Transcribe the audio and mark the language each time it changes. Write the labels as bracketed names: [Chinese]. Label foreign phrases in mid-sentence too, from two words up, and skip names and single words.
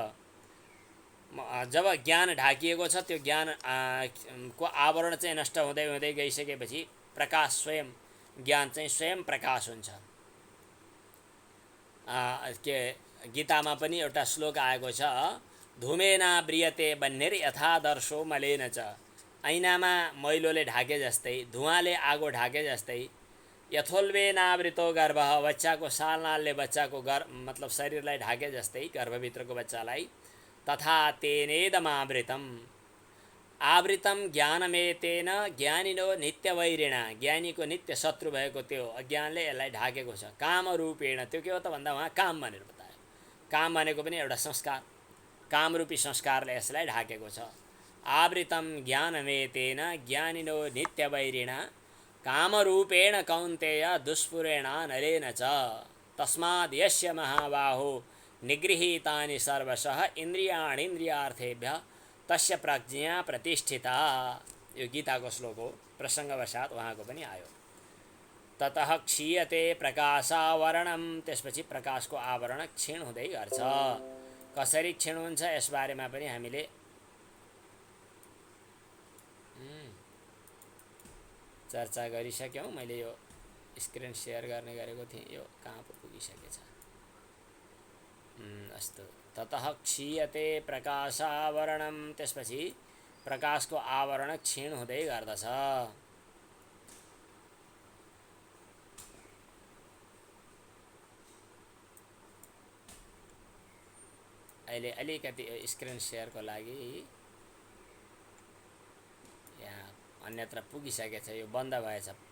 [Nepali] जब ज्ञान ढाकिएको छ त्यो ज्ञान को आवरण चाहिँ नष्ट हुँदै हुँदै गइसकेपछि प्रकाश स्वयं, ज्ञान चाहिँ स्वयं प्रकाश हुन्छ। के गीतामा पनि एउटा श्लोक आएको छ, [Sanskrit] धूमेना ब्रियते बन्नेर यथादर्शो मलेन च। [Nepali] ऐनामा मैलोले ढाके जस्तै, धुवाले आगो ढाके जस्तै, [Sanskrit] यथोल्बेनावृतो गर्भ, [Nepali] बच्चाको सालनालले बच्चाको मतलब शरीरलाई ढाके जस्तै, गर्भभित्रको बच्चालाई, [Sanskrit] तथा तेनेदमावृतम आवृतम ज्ञानमेतेन ज्ञानिनो नित्यवैरिणा, [Nepali] ज्ञानीको नित्य शत्रु भएको त्यो अज्ञानले यसलाई ढाकेको छ। [Sanskrit] काम रूपेण, [Nepali] त्यो के हो त भन्दा उहाँ काम भनेर बतायो। काम भनेको पनि एउटा संस्कार, कामरूपी संस्कारले यसलाई ढाकेको छ। [Sanskrit] आवृतम ज्ञानमेतेन ज्ञानिनो नित्यवैरिणा कामरूपेण कौन्तेय दुष्पुरेण नरेण च। तस्माद् यस्य महाबाहो निगृहीतानि सर्वशः इन्द्रियाणीन्द्रियार्थेभ्यः तस्य प्रज्ञा प्रतिष्ठिता। [Nepali] यो गीताको श्लोक हो, प्रसङ्गवशात् उहाँको पनि आयो। [Sanskrit] ततः क्षीयते प्रकाशावरणम, [Nepali] त्यसपछि प्रकाशको आवरण क्षीण हुँदै गर्छ। कसरी क्षीण हुन्छ यसबारेमा पनि हामीले चर्चा गरिसक्यौँ। मैले यो स्क्रिन सेयर गर्ने गरेको थिएँ, यो कहाँ पो पुगिसकेछ। [Sanskrit] अस्तु, ततः क्षीयते प्रकाशावरणम, [Nepali] त्यसपछि प्रकाशको आवरण क्षीण हुँदै गर्दछ। अहिले अलिकति स्क्रिन सेयरको लागि यहाँ अन्यत्र पुगिसकेछ, यो बन्द भएछ।